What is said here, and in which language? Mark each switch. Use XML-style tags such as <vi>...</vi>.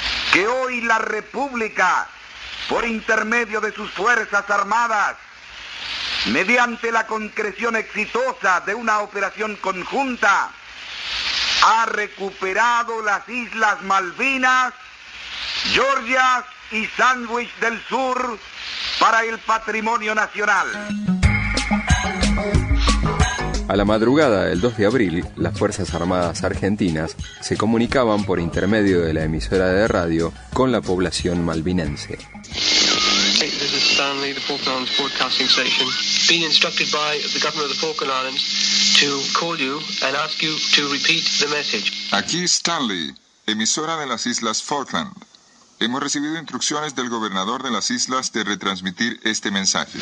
<es>que hoy la República, por intermedio de sus Fuerzas Armadas, mediante la concreción exitosa de una operación conjunta, ha recuperado las Islas Malvinas, Georgias y Sandwich del Sur para el patrimonio nacional. A la madrugada del 2 de abril, las Fuerzas Armadas Argentinas se comunicaban por intermedio de la emisora de radio con la población malvinense.</es> <en>Stanley, the Falkland Islands Broadcasting Station, been instructed by the Governor of the Falkland Islands to call you and ask you to repeat the message.</en> <es>Aquí Stanley, emisora de las Islas Falkland. Hemos recibido instrucciones del gobernador de las islas de retransmitir este mensaje.</es>